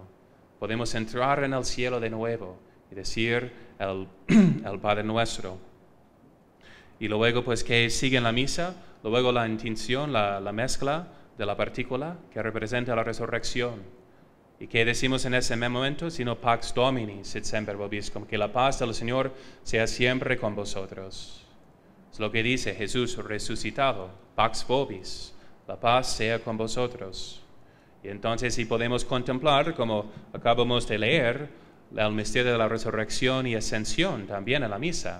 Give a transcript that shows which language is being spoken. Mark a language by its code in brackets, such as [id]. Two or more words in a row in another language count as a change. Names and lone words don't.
[es] Podemos entrar en el cielo de nuevo y decir el Padre Nuestro. Y luego, pues, que sigue en la misa, luego la intención, la mezcla de la partícula que representa la resurrección. ¿Y qué decimos en ese momento? [la] Sino Pax Domini sit semper vobiscum, [es] que la paz del Señor sea siempre con vosotros. Es lo que dice Jesús resucitado, [la] Pax vobis, [es] la paz sea con vosotros. Y entonces si podemos contemplar, como acabamos de leer, el misterio de la resurrección y ascensión también en la misa.